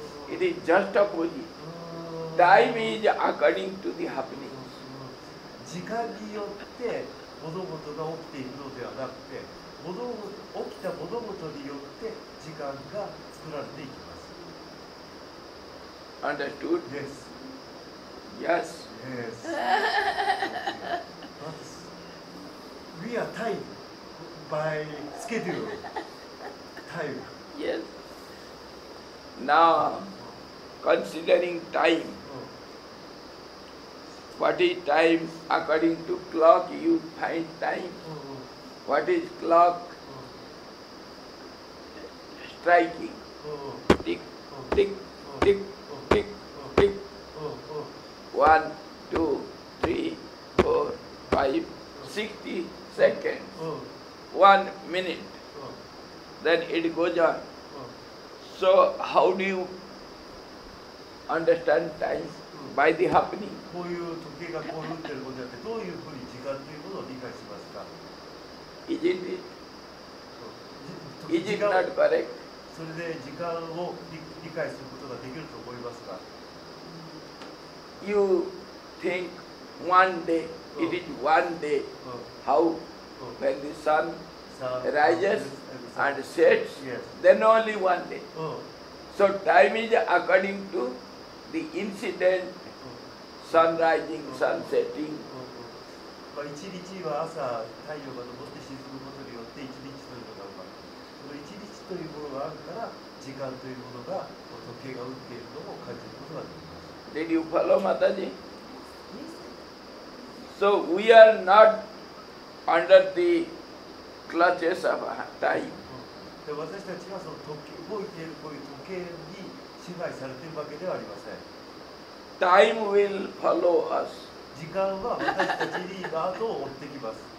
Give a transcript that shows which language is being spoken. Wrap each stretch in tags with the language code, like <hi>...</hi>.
<en>It is just opposite. Time is according to the happening.</en> <ja>時間によって物事が起きていくのではなくて、起きた物事によって時間が作られていきます。</ja> <en>Understood? Yes. Yes. Yes. we are tied by schedule. Time. Yes. Now, considering time, what is time according to clock? You find time. What is clock? Striking. Tick, tick, tick, tick, tick. 1, 2, 3, 4, 5, 60 seconds. 1 minute. Then it goes on. So how do you understand time? By the happening.</en> <ja>こういう時計がこう打ってることによってどういうふうに時間ということを理解しますか？</ja> <en>Isn't it?</en> <ja>そう</ja> <en>Is it not correct?</en> <ja>それで時間を理解することができると思いますか？</ja> <en>You think one day, it is one day. How? When the sun rises and sets, Yes. then only one day. So time is according to the incident, sun rising, sun setting.</en> <ja>まあ一日は朝太陽が昇って沈むことによって一日というのが生まれる。その一日というものがあるから時間というものが時計が打っているのを感じることができます。</ja> <en>Did you follow Mataji? So we are not under the clutches of time.</en> <ja>で私たちはその動いているこういう時計に支配されているわけではありません。</ja> <en>Time will follow us.</en> <ja>時間は私たちに後を追ってきます。</ja>